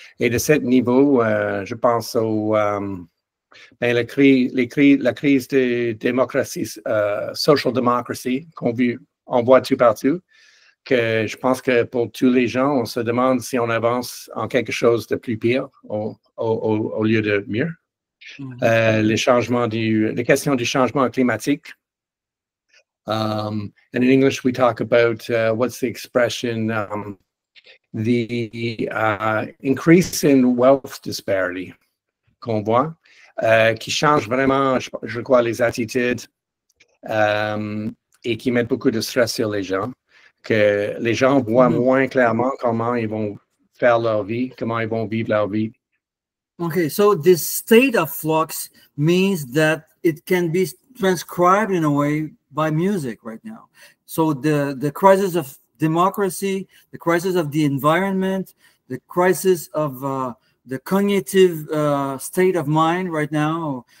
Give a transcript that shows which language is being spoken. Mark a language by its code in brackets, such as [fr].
[fr] Et de ce niveau, je pense la crise de démocratie, [en] social democracy, [fr] on voit tout partout, que je pense que pour tous les gens, on se demande si on avance en quelque chose de plus pire au lieu de mieux. Les questions du changement climatique. [en] And in English, we talk about what's the expression? The increase in wealth disparity [fr] qu'on voit, qui change vraiment, je crois, les attitudes et qui met beaucoup de stress sur les gens, que les gens voient moins clairement comment ils vont faire leur vie, comment ils vont vivre leur vie. [en] Okay, so this state of flux means that it can be transcribed in a way by music right now. So the crisis of democracy, the crisis of the environment, the crisis of the cognitive state of mind right now.